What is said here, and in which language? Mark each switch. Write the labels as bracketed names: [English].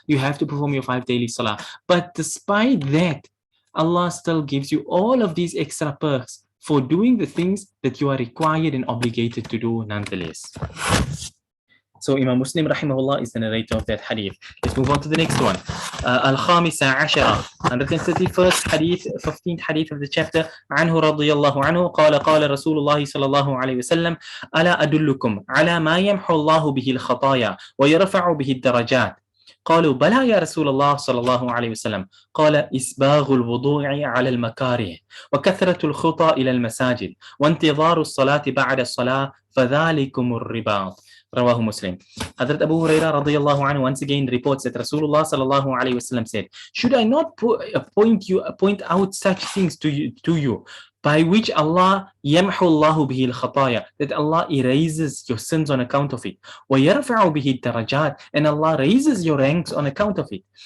[English] You have to perform your 5 daily salah. But despite that, Allah still gives you all of these extra perks for doing the things that you are required and obligated to do nonetheless. So Imam Muslim rahimahullah is the narrator of that hadith. Let's move on to the next one. Al-Khamisa Ashara, 131st hadith, 15th hadith of the chapter. [Arabic] عنه رضي الله عنه قال قال رسول الله صلى الله عليه وسلم ألا أدلكم على ما يمحو الله به الخطايا ويرفع به الدرجات. قالوا بلى يا رسول الله صلى الله عليه وسلم. قال إسباغ الوضوء على المكاره وكثرة الخطى إلى المساجد وانتظار الصلاة بعد الصلاة فذلكم الرباط. Rawahu Muslim. [English] Hadrat Abu Huraira radiyallahu anhu once again reports that Rasulullah sallallahu alayhi wasallam said, should I not point out such things to you by which Allah [Arabic] yamhu Allahu bihi al-khataya, [English] that Allah erases your sins on account of it, [Arabic] wa yarfa'u bihi darajat, [English] and Allah raises your ranks on account of it.